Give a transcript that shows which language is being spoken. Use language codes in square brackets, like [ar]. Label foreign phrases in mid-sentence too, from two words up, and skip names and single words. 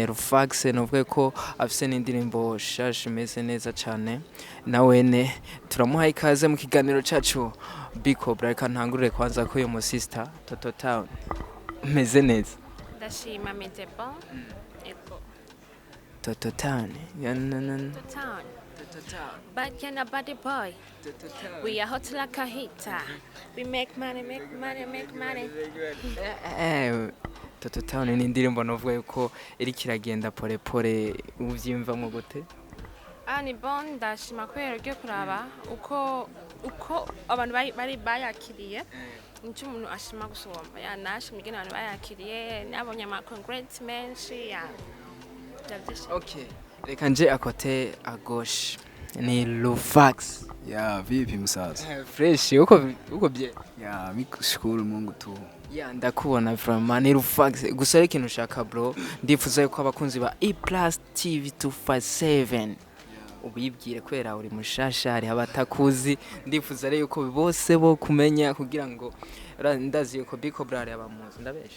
[rn] Rufax novuga yuko afise n'indirimbo shasha imeze neza cyane. Nawene turamuhaye ikaze mu kiganiro cacu Cobra, reka ntangurire kwanza ko uyu sister Toto Town meze neza. Ndashima meze bon. Ego. [en] Toto Town. Yeah, no, no, no. The town. But can a body boy? We are hot like a heater. We make money, make money, make money. [rn] Toto Town ni indirimbo novuga yuko iriko iragenda [sw] pole pole, [rn] uvyimvamo gute? Ni bon, ndashima kubera ugiye kuraba uko abantu bari bayakiriye. Nico umuntu ashima gusomba. Ya nashimye ingene abantu bayakiriye, nabonye ama congrats menshi ya. Okay. Reka nje akote [fr] a gauche [rn] ni Lufax. [sw] Ya vipi msaza? [rn] Fresh uko bye. [sw] Ya mikushukuru Mungu tu. [rn] Ya ndakubona vraiment ni Lufax. Gusa ikintu ushaka bro, ndifuza yuko abakunzi ba E+ TV 257 ubibwire kwera uri mushasha hari abatakuzi, ndifuza rero yuko bose bo kumenya kugira ngo ndazi yuko Cobra ari abamuzi ndabesha.